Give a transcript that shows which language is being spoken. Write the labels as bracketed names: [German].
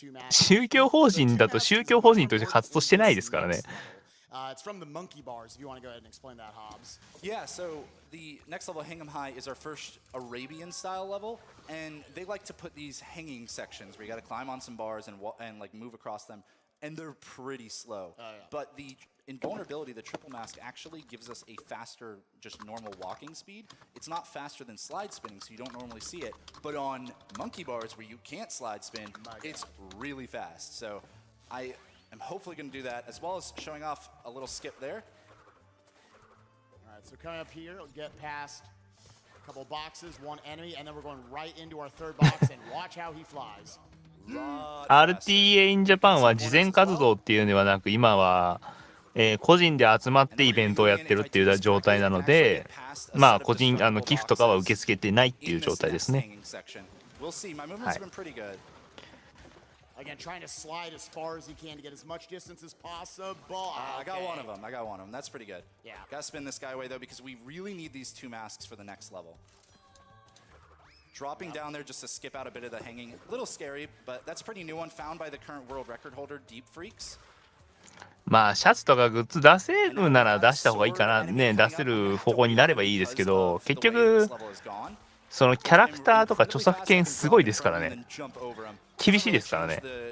[Japanese] 宗教法人だと宗教法人として活動してないですからね。 [English] It's from the monkey bars. If you want to go ahead and explain that, Hobbs. Yeah, so the next level, Hang 'em High, is our first Arabian style level, and they like to put these hanging sections where you got to climb on some bars and like move across them, and they're pretty slow. But the invulnerability, the triple mask, actually gives us a faster, just normal walking speed. It's not faster than slide spinning, so you don't normally see it. But on monkey bars where you can't slide spin, it's really fast. So I'm hopefully going to do that, as well as showing off a little skip there. All right, so coming up here, we'll get past a couple boxes, one enemy, and then we're going right into our third box, and watch how he flies. [Japanese] RTA in Japan は慈善活動っていうのではなく、今は、個人で集まってイベントをやってるっていう状態なので、まあ個人寄付とかは受け付けてないっていう状態ですね。はい。 [English] Again, trying to slide as far as he can to get as much distance as possible. I got one of them. That's pretty good. Yeah. Gotta spin this guy away, though, because we really need these two masks for the next level. Dropping down there just to skip out a bit of the hanging. A little scary, but that's a pretty new one, found by the current world record holder, Deep Freaks. [Japanese] まあシャツとかグッズ出せるなら出した方がいいかなね、出せる方向になればいいですけど、結局そのキャラクターとか著作権すごいですからね。厳しいですからね。